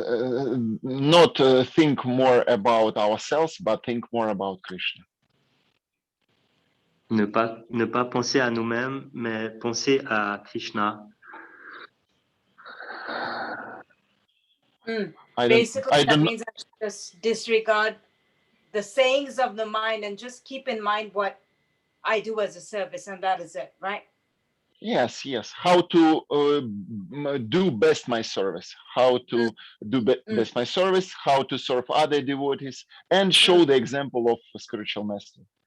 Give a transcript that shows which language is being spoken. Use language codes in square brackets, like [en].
[en] Not think more about ourselves, but think more about Krishna. [fr] Ne pas penser à nous-mêmes, mais penser à Krishna. [en] Basically, that means I just disregard the sayings of the mind and just keep in mind what I do as a service, and that is it, right? Yes. How to do best my service, how to do best my service, how to serve other devotees, and show the example of a spiritual master.